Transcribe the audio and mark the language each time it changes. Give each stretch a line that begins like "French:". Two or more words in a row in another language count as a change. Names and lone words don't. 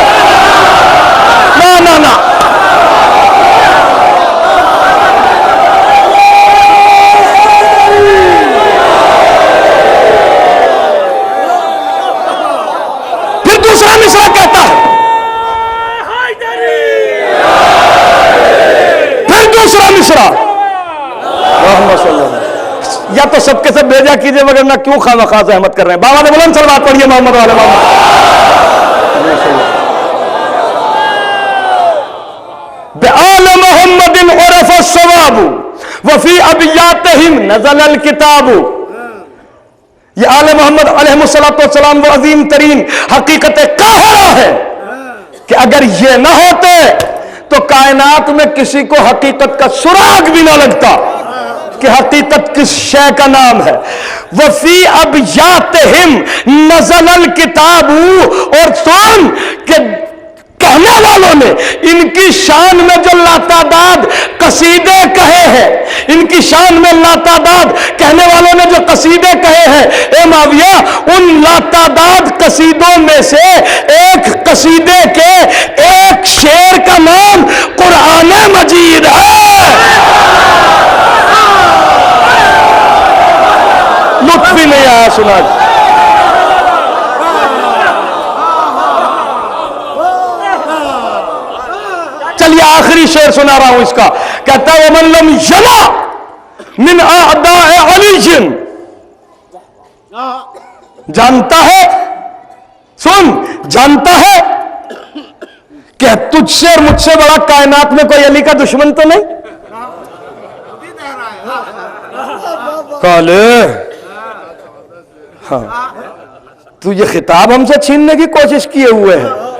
Hindi: ना ना ना, दूसरा मिसरा कहता है, फिर दूसरा मिसरा, या तो सबके सब भेजा कीजिए मगर ना क्यों खामखा से अहमद कर रहे हैं। बाबा ने बुलंद सलवात पढ़िए मोहम्मद वाले मोहम्मद।
Arabic: بآل محمدٍ عُرف الصوابُ وفي أبياتهم نزل الكتابُ.
Hindi: ये आले मोहम्मद अलैहिस्सलाम वो अजीम तरीन हकीकत काहिरा है कि अगर ये ना होते तो कायनात में किसी को हकीकत का सुराग भी ना लगता कि हकीकत किस शय का नाम है।
Arabic: وفي أبياتهم نزل الكتابُ.
Hindi: और सुन के कहने वालों ने इनकी शान में जो लातादाद कसीदे कहे हैं, इनकी शान में लातादाद कहने वालों ने जो कसीदे कहे हैं, ए माविया, उन लातादाद कसीदों में से एक कसीदे के एक शेर का नाम कुरान मजीद है। लुत्फ भी नहीं आया सुना। चलिए आखिरी शेर सुना रहा हूं इसका। कहता है
Arabic: ومن لم يلا من أعداء عليٍّ.
Hindi: जानता है, सुन, जानता है कि तुझसे और मुझसे बड़ा कायनात में कोई अली का दुश्मन तो नहीं। काले, हाँ, तू ये खिताब हमसे छीनने की कोशिश किए हुए है।